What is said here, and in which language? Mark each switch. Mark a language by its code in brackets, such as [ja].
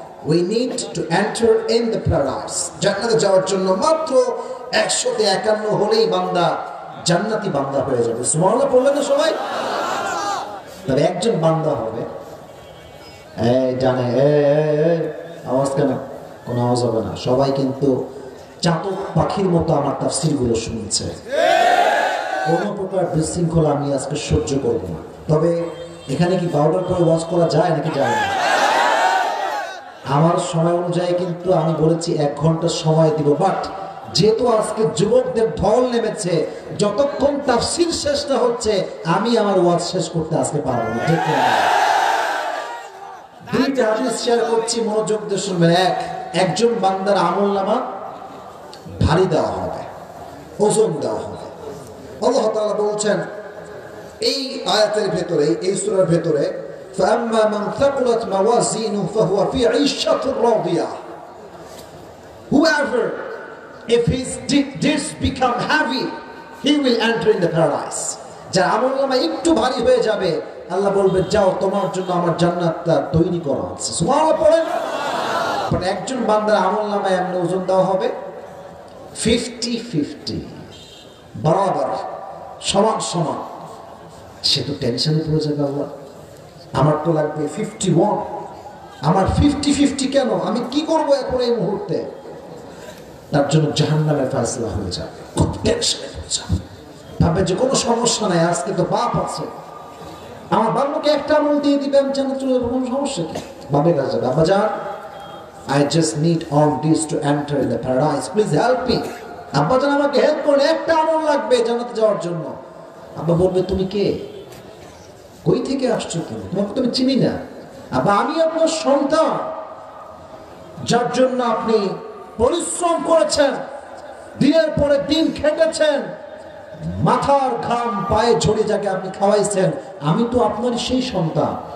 [en] We need to enter in the paradise. [bn] জান্নাতে যাওয়ার জন্য মাত্র 100তে 51 হলেই বান্দা জান্নাতি বান্দা হয়ে যাবে। সুবহানাল্লাহ বললেন না সবাই? তবে একজন বান্দা হবে, এই জানে, আওয়াজ কেন? কোনো আওয়াজ হবে না। সবাই কিন্তু চাতক পাখির মতো আমার তাফসীরগুলো শুনছে। কোনো প্রকার বিশৃঙ্খলা আমি আজকে সহ্য করব না। তবে এখানে কি 12টার পরে ওয়াজ করা যায় নাকি যায় না? আমার সময় অনুযায়ী কিন্তু আমি বলেছি 1 ঘন্টা সময় দিব, বাট যেহেতু আজকে যুবকদের ঢল নেমেছে, যতক্ষণ তাফসীর শেষ না হচ্ছে আমি আমার ওয়াজ শেষ করতে আজকে পারবো না। ঠিক না? দুইটা হাদিস শেয়ার করছি, মনোযোগ দিয়ে শুনবেন। একজন বান্দার আমলনামা ভারী দেওয়া হবে, ওজন দেওয়া হবে। আল্লাহ তাআলা বলছেন এই আয়াতের ভেতরে, এই সূরার ভেতরে, [ar] فَأَمَّا مَنْ ثَقُلَتْ مَوَازِينُهُ فَهُوَ فِي عِيشَةٍ رَاضِيَةٍ. [en] Whoever, if his deeds become heavy, he will enter in the paradise. [bn] যার আমলনামা একটু ভারী হয়ে যাবে, আল্লাহ বলবে, যাও, তোমার জন্য আমার জান্নাতটা তৈরি করা আছে। সুবহানাল্লাহ পড়েন। বাট একজন বান্দার আমলনামায় এমন ওজন দেওয়া হবে 50-50, বরাবর, সমান সমান। সে তো টেনশনে পড়ে যাবে, আল্লাহ আমার তো লাগবে 51, আমার 50-50 কেন? আমি কি করব এখন এই মুহূর্তে? তার জন্য জাহান্নামের ফয়সালা হয়ে যাবে, খুব টেনশনে পড়ে যাবে। ভাববে যে কোনো সমস্যা নাই, আজকে তো বাপ আছে, আমার বাবাকে একটা আমল দিয়ে দিবে, আমি জান্নাতে চলে যাবো, কোনো সমস্যা কি? বাবার কাছে যাবে, আব্বা জান, [en] I just need all this to enter in the paradise, please help me. [bn] আব্বা জান আমাকে হেল্প করুন, একটা আমল লাগবে জান্নাতে যাওয়ার জন্য। আব্বা বলবে, তুমি কে? কই থেকে আসছো তুমি? তোমাকে তুমি চিনি না। আব্বা, আমি আপনার সন্তান, যার জন্য আপনি পরিশ্রম করেছেন, দিনের পরে দিন খেটেছেন, মাথার ঘাম পায়ে ঝরে যাকে আপনি খাওয়াইছেন, আমি তো আপনারই সেই সন্তান।